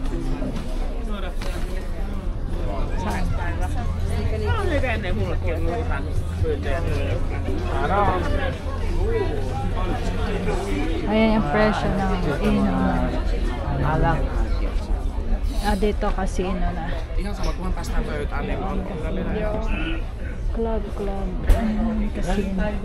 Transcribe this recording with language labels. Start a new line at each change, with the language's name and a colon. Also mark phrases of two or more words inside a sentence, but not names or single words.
Filipino: Saan? Ayan yung presyo ng inuman. Alak. Dito casino na.
Finnish: Ihan sama kunhan päästään pöytään, niin on
English: Club. Casino.